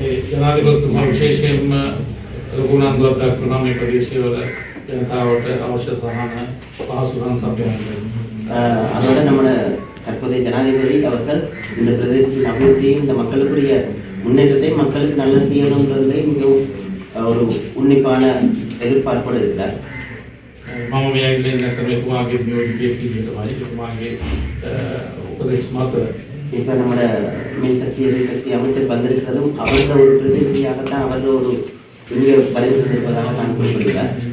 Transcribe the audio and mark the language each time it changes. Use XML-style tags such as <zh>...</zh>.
<si>ජනාධිපතිතුමා විශේෂයෙන්ම ලකුණන්දුවක් දක්වනවා මේ ප්‍රදේශවල ජනතාවට අවශ්‍ය සහන පහසුකම් සපයන්න.</si> <ta>அதோட நம்ம தற்போதைய ஜனாதிபதி அவர்கள் இந்த பிரதேசத்தின் அபிவிருத்தியும் இந்த மக்களுக்குரிய முன்னேற்றத்தை மக்களுக்கு நல்ல செய்யணுன்றதுலே மிகவும் ஒரு உன்னிப்பான எதிர்பார்ப்போடு இருக்கிறார்.</ta> <si>මම මේ ඇවිල්ලා ඉන්න එතුමාගේ නියෝජිතයෙක් විදිහටමයි එතුමාගේ උපදෙස් මත</si> <ta>இப்போ நம்மளோட மின்சக்தி எரிசக்தி அமைச்சர் வந்திருக்கிறதும் அவரோட ஒரு பிரதிநிதியாகத்தான் அவரோட ஒரு இங்கே பதிவு செய்திருப்பதாக நான் குறிப்பிடுகிறார்.</ta>